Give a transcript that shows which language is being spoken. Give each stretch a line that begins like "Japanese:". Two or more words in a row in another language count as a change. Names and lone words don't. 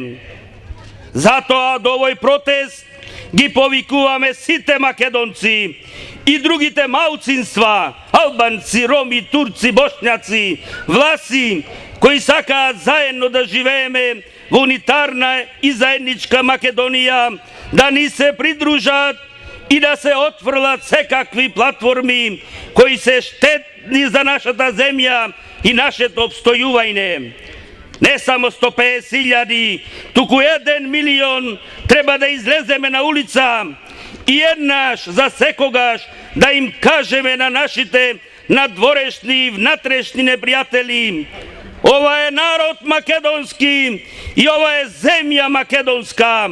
Macedonian: Зато од овој протест ги повикуваме сите Македонци и другите малцинства, Албанци, Роми, Турци, Бошњаци, Власи, кои сака заедно да живееме унитарна и заедничка Македонија, да ни се придружат и да се отфрлат секакви платформи кои се штетни за нашата земја и нашето обстојување. Не само 150.000, туку 1 милион треба да излеземе на улица и еднаш за секогаш да им кажеме на нашите надворешни и внатрешни непријатели: ова е народ македонски и ова е земја македонска.